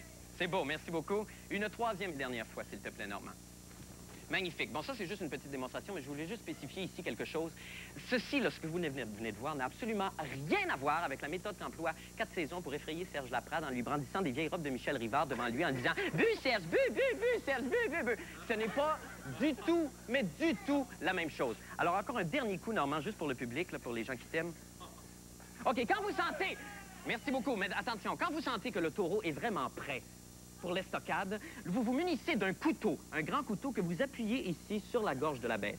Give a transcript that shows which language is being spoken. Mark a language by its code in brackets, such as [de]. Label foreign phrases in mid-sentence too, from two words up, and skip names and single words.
[fr] C'est beau, merci beaucoup. Une troisième et dernière fois, s'il te plaît, Normand. Magnifique. Bon, ça, c'est juste une petite démonstration, mais je voulais juste spécifier ici quelque chose. Ceci, là, ce que vous venez de voir, n'a absolument rien à voir avec la méthode qu'emploie 4 saisons pour effrayer Serge Laprade en lui brandissant des vieilles robes de Michel Rivard devant lui en disant « Bu, Serge, bu, bu, bu, Serge, bu, bu, bu ». Ce n'est pas du tout, mais du tout la même chose. Alors, encore un dernier coup, Normand, juste pour le public, là, pour les gens qui t'aiment. OK, quand vous sentez... Merci beaucoup, mais attention, quand vous sentez que le taureau est vraiment prêt pour l'estocade, vous vous munissez d'un couteau, un grand couteau que vous appuyez ici sur la gorge de la bête.